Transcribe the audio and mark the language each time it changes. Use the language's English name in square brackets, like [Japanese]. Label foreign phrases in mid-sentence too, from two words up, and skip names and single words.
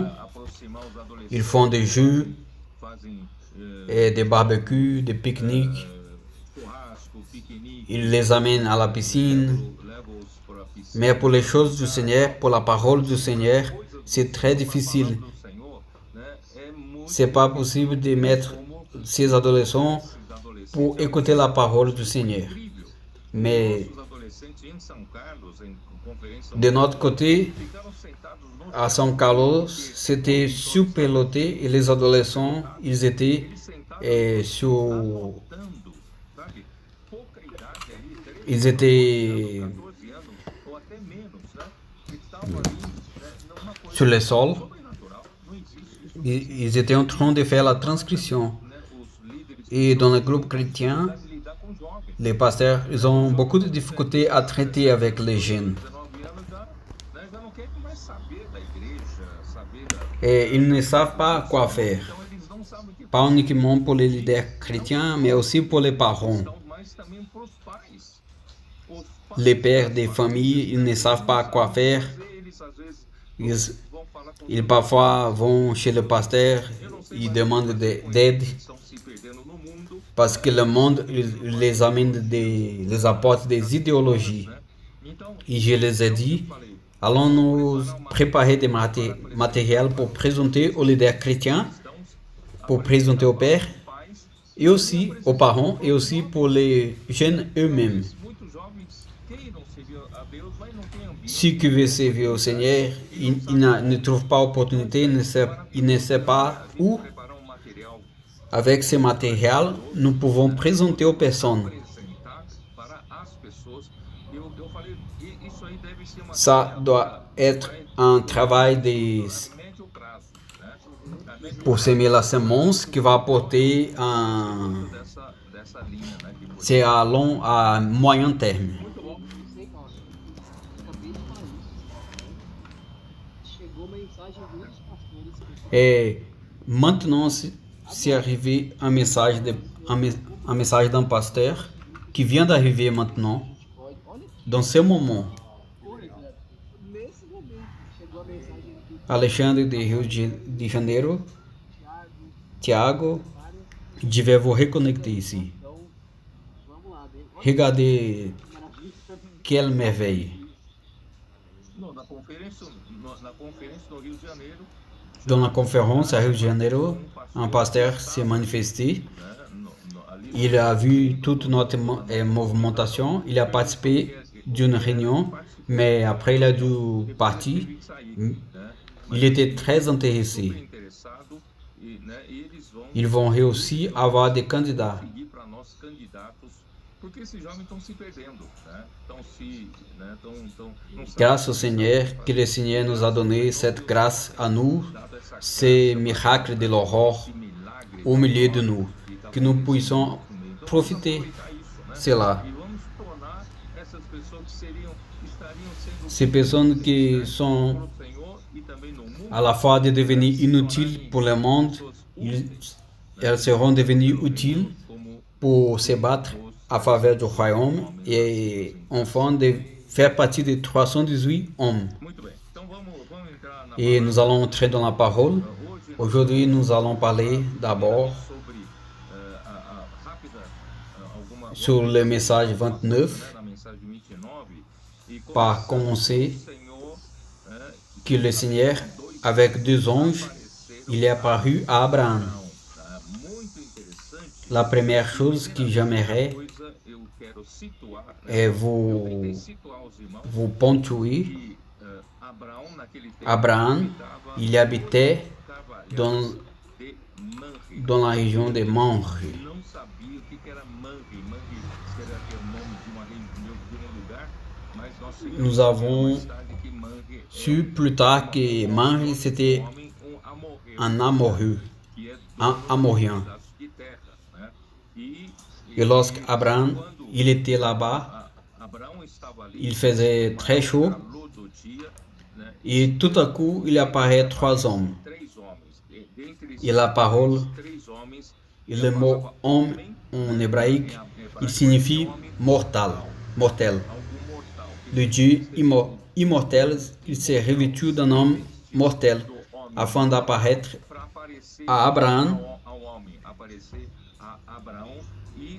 [Portuguese] aproximar os adolescentes, [French] Ils font des jeux, [Portuguese] fazem [French] et des barbecues, des pique-niques. [Portuguese] churrasco, piquenique, [French] Ils les amènent à la piscine. [Portuguese] leva-os para a piscina. [French] Mais pour les choses du Seigneur, pour la parole du Seigneur, c'est très difficile. [Portuguese] Do Senhor, né, é muito [French] C'est pas possible de mettre ces adolescents [Portuguese] adolescentes. [French] pour écouter la parole du Seigneur. [Portuguese] Incrível. [French] Mais [Portuguese] Os adolescentes em São Carlos, em conferência, [French] de notre côté, [Portuguese] ficaram sentados no [French] à São Carlos, c'était surpeloté et les adolescents, ils étaient sur, [Portuguese] dando, sabe? Pouca idade [French] Ils étaient [Portuguese] 14 anos ou até menos, né? Eles estavam ali, né, numa coisa [French] sur le sol. [Portuguese] sobrenatural. Não existe isso. [French] Ils étaient en train de faire la transcription. [Portuguese] Né, os líderes [French] Et dans le groupe chrétien, [Portuguese] de lidar com jovens. [French] les pasteurs, ils ont beaucoup de difficultés à traiter avec les jeunes. [Portuguese] 19 anos já, né, já não querem mais saber da igreja, saber da. [French] Et ils ne savent pas quoi faire. [Portuguese] Então eles não sabem o que [French] Pas uniquement pour les leaders chrétiens, mais aussi pour les parents. [Portuguese] estão, mas também para os pais. Os [French] Les pères des familles, ils ne savent pas quoi faire. [Portuguese] eles às vezes [French] Ils, [Portuguese] vão falar com [French] ils parfois vont chez le pasteur, ils demandent d'aide [Portuguese] estão se perdendo no mundo, [French] parce que le monde il les amène les apporte des idéologies. [Portuguese] né? Então, [French] Et je les ai dit, [Portuguese] falei, [French] allons nous préparer des matériels pour présenter aux leaders chrétiens, [Portuguese] cristãos, [French] pour présenter aux pères, [Portuguese] pais, [French] et aussi aux parents, et aussi pour les jeunes eux-mêmes. [Portuguese] muitos jovens queiram servir a Deus, mas não têm ambiente. [French] Ceux qui veulent servir au Seigneur, ne trouvent pas opportunité, ils ne savent pas où. [Portuguese] Preparar material [French] Avec ce matériel, nous pouvons présenter aux personnes. [Portuguese] apresentar para as pessoas. Eu falei, isso aí deve ser uma [French] Ça doit être un travail [Portuguese] médio prazo, né? A médio [French] pour semer la semence qui va apporter [Portuguese] dessa linha, né? Que foi. [French] c'est à moyen terme. [Portuguese] Muito bom. Sei, cara. Acabei de falar isso. Chegou mensagem de muitos pastores. [French] Et maintenant, c'est arrivé un message d'un pasteur qui vient d'arriver maintenant, [Portuguese] Olha, [French] dans ce moment. [Portuguese] nesse momento, chegou a mensagem aqui. Alexandre de Rio de Janeiro, Thiago, Thiago, [French] je vais vous reconnecter ici. [Portuguese] então, vamos lá. Olha [French] Regardez [Portuguese] que maravilha. [French] quelle merveille. [Portuguese] Não, na conferência no Rio de Janeiro, [French] Dans la conférence à Rio de Janeiro, un pasteur s'est manifesté. [Portuguese] né? Ali [French] Il a vu toute notre movimentation. Il a participé d'une réunion, mais après il a dû partir. [Portuguese] teve que sair, né? [French] Il était très intéressé. [Portuguese] Super interessado e, né, eles vão [French] Ils vont réussir à avoir des candidats. [Portuguese] seguir para nós candidatos, porque esses jovens estão se perdendo, né? Não sabem [French] Grâce au Seigneur, que le Seigneur nous a donné cette grâce à nous, [Portuguese] dado essa [French] ces miracles de l'aurore [Portuguese] milagre [French] au milieu de nous, que nous puissions profiter de cela. [Portuguese] e vamos tornar essas pessoas que estariam sendo [French] Ces personnes qui sont [Portuguese] pro Senhor e também no mundo, [French] à la fois de devenir inutiles pour le monde, elles seront devenues utiles [Portuguese] como [French] pour se battre à faveur du royaume et enfin de faire partie des 318 hommes. [Portuguese] muito bem. Então vamos entrar na [French] Et nous allons entrer dans la parole. [Portuguese] hoje [French] Aujourd'hui, nous allons parler d'abord [Portuguese] sobre a rápida alguma [French] sur le message 29, [Portuguese] na mensagem 29 e [French] par commencer [Portuguese] o Senhor [French] que le Seigneur, avec deux anges, il est apparu à Abraham. [Portuguese] muito interessante [French] La première chose que j'aimerais [Portuguese] coisa eu quero situar, [French] est vous [Portuguese] situar os irmãos [French] ponctuer. [Portuguese] que Abraão naquele tempo [French] Abraham, il habitait dans, [Portuguese] de Manre, [French] dans la région de Mamre. [Portuguese] não sabia o que era Manre. Manre será que é o nome de um lugar, mas nós seguimos [French] Nous avons [Portuguese] mais tarde que Manre [French] su plus tard que Mamre c'était [Portuguese] homem amorreu, [French] un Amorreux, [Portuguese] que é [French] un Amorien. [Portuguese] pedaço de terra, né? [French] Et lorsque Abraham il était là-bas, [Portuguese] Abraão estava ali, [French] il faisait très chaud [Portuguese] calor do dia, né? [French] et tout à coup il apparaît trois hommes. [Portuguese] Três homens, dentre esses [French] Et la parole, [Portuguese] três homens, [French] et le mot homme en hébraïque, il signifie mortal, mortel. [Portuguese] algum mortal, [French] Le Dieu immortel, il s'est revêtu d'un homme mortel afin d'apparaître [Portuguese] para aparecer [French] à Abraham [Portuguese] ao homem, aparecer a Abraão e